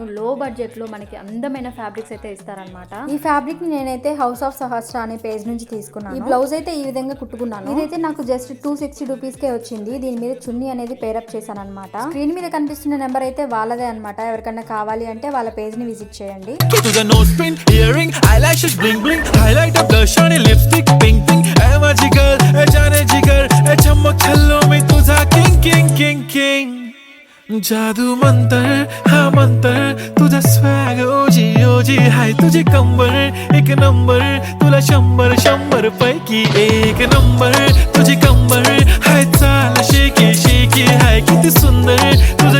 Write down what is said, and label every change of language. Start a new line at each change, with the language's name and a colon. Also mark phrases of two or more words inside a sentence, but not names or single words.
English: low budget
Telugu: లో మనకి అందమైన ఫ్యాబ్రిక్స్ అయితే ఇస్తారనమాట. ఈ ఫ్యాబ్రిక్ ని నేనైతే హౌస్ ఆఫ్ సహస్ర అనే పేజ్ నుంచి తీసుకున్నాను. ఈ బ్లౌజ్ అయితే ఈ విధంగా కుట్టుకున్నాను. ఇదైతే నాకు
English: just 260 rupees
Telugu: కే వచ్చింది. దీని మీద చున్నీ అనేది పేరప్ చేశాను అనమాట. స్క్రీన్ మీద కనిపిస్తున్న నెంబర్ అయితే వాళ్ళదే అనమాట. ఎవరికన్నా కావాలి అంటే వాళ్ళ పేజ్ ని విజిట్ చేయండి.
English: To the nose pin, earring, eyelashes bling bling, highlighter, blush on lipstick, pink pink,
Marathi: ऐ जिगर, ऐ जाने जिगर, ऐ चमक छल्लों में तुझा
English: king king king king.
Marathi: जादू मंतर, हाँ मंतर, तुझा swag ओजी हाय तुझे कंबर, एक नंबर, तुला शंभर पैकी एक नंबर, तुझे कंबर, हाय चाल शेकी हाय किती सुंदर